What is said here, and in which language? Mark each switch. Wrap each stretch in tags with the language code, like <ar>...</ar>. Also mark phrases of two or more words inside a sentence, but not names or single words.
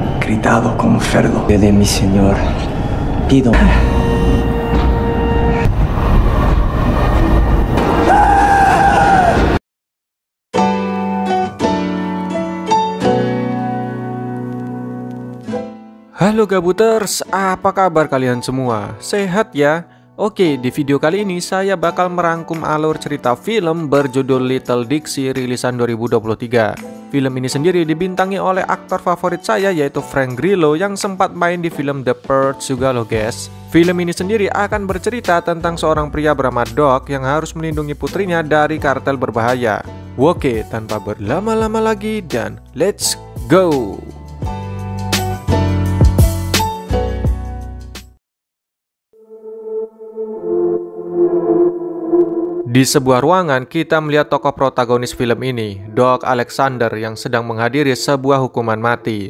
<es>gritado como cerdo. De mi señor, pido.</es> <id>Halo Gabuters, apa kabar kalian semua? Sehat ya? Oke, di video kali ini saya bakal merangkum alur cerita film berjudul Little Dixie rilisan 2023. Film ini sendiri dibintangi oleh aktor favorit saya yaitu Frank Grillo yang sempat main di film The Purge juga loh guys. Film ini sendiri akan bercerita tentang seorang pria bernama Doc yang harus melindungi putrinya dari kartel berbahaya. Oke, tanpa berlama-lama lagi dan</id> <en>let's go!</en> <id>Di sebuah ruangan, kita melihat tokoh protagonis film ini, Doc Alexander, yang sedang menghadiri sebuah hukuman mati.</id>